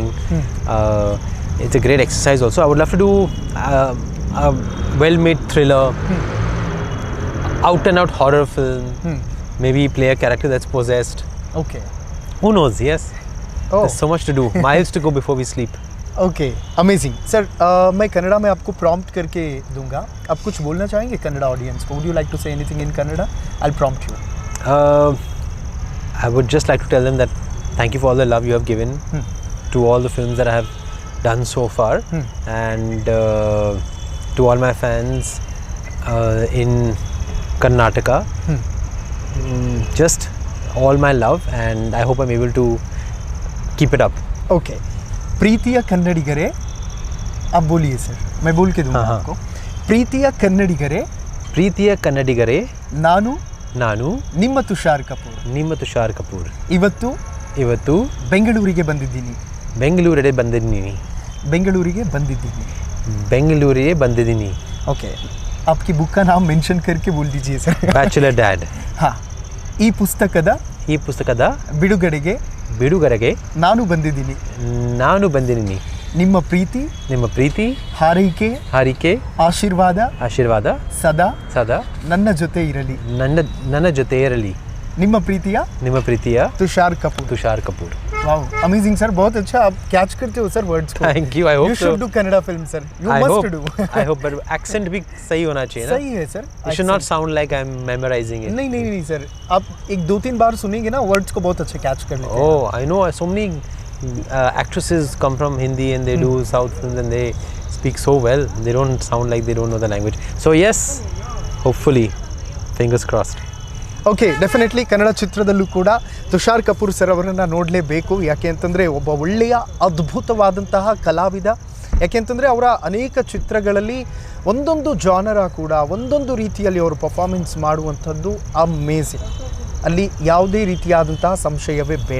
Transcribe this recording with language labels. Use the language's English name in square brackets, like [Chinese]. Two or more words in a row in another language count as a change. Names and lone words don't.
[English] It's a great exercise also. I would love to do a well-made thriller, out and out horror film. Maybe play a character that's possessed. Okay. Who knows? Yes. Oh. There's so much to do. Miles to go before we sleep. okay, amazing sir. [Hindi] मैं कन्नड़ा में आपको प्रॉम्प्ट करके दूंगा, आप कुछ बोलना चाहेंगे कन्नड़ा ऑडियंस को? [English] would you like to say anything in Kannada? I will prompt you. I would just like to tell them that thank you for all the love you have given to all the films that I have done so far, and to all my fans in Karnataka, just all my love, and I hope I'm able to keep it up. [Hindi] ओके, [Kannada] ಪ್ರೀತಿಯ ಕನ್ನಡಿಗರೇ, [Hindi] आप बोलिए सर, मैं बोल के दूंगा आपको। [Kannada] ಪ್ರೀತಿಯ ಕನ್ನಡಿಗರೇ, ಪ್ರೀತಿಯ ಕನ್ನಡಿಗರೇ, ನಾನು ನಾನು ನಿಮ್ಮ ತುಷಾರ್ ಕಪೂರ್, ನಿಮ್ಮ ತುಷಾರ್ ಕಪೂರ್, ಇವತ್ತು ಬೆಂಗಳೂರಿಗೆ ಬಂದಿದ್ದೀನಿ, ಬೆಂಗಳೂರಿಗೆ ಬಂದಿದ್ದೀನಿ, ಬೆಂಗಳೂರಿಗೆ ಬಂದಿದ್ದೀನಿ। [Hindi] ओके, आपकी बुक का नाम मेंशन करके बोल दीजिए सर। [Kannada] ಬ್ಯಾಚುಲರ್ ಡ್ಯಾಡ್। हाँ, ಈ ಪುಸ್ತಕದ ಬಿಡುಗಡೆಗೆ ನಾನು ಬಂದಿದ್ದೀನಿ, ನಿಮ್ಮ ಪ್ರೀತಿ ಹಾರೈಕೆ ಆಶೀರ್ವಾದ ಸದಾ ನನ್ನ ಜೊತೆ ಇರಲಿ, ನಿಮ್ಮ ಪ್ರೀತಿಯ ತುಷಾರ್ ಕಪೂರ್। [English] wow, amazing [Hindi] सर, बहुत अच्छा आप कैच करते हो सर वर्ड्स को। [English] thank you, I hope you should do Kannada film sir, you must do. I hope, but accent [Hindi] भी सही होना चाहिए ना? सही है सर, [English] it should not sound like I am memorizing it. [Hindi] नहीं सर, आप एक 2-3 बार सुनेंगे ना वर्ड्स को बहुत अच्छे कैच कर लेते हैं। [English] Oh, I know so many actresses come from Hindi and they do South films and they speak so well. They don't sound like they don't know the language. So yes, hopefully, fingers crossed. [Kannada] ಓಕೆ, ಡೆಫಿನೆಟ್ಲಿ ಕನ್ನಡ ಚಿತ್ರದಲ್ಲೂ ಕೂಡ ತುಷಾರ್ ಕಪೂರ್ ಸರ್ ಅವರನ್ನು ನೋಡಲೇಬೇಕು. ಯಾಕೆ ಅಂತಂದರೆ ಒಬ್ಬ ಒಳ್ಳೆಯ ಅದ್ಭುತವಾದಂತಹ ಕಲಾವಿದ. ಯಾಕೆ ಅಂತಂದರೆ ಅವರ ಅನೇಕ ಚಿತ್ರಗಳಲ್ಲಿ ಒಂದೊಂದು ಜಾನರ ಕೂಡ ಒಂದೊಂದು ರೀತಿಯಲ್ಲಿ ಅವರು ಪರ್ಫಾರ್ಮೆನ್ಸ್ ಮಾಡುವಂಥದ್ದು ಅಮೇಝಿಂಗ್, ಅಲ್ಲಿ ಯಾವುದೇ ರೀತಿಯಾದಂತಹ ಸಂಶಯವೇ ಬೇಡ.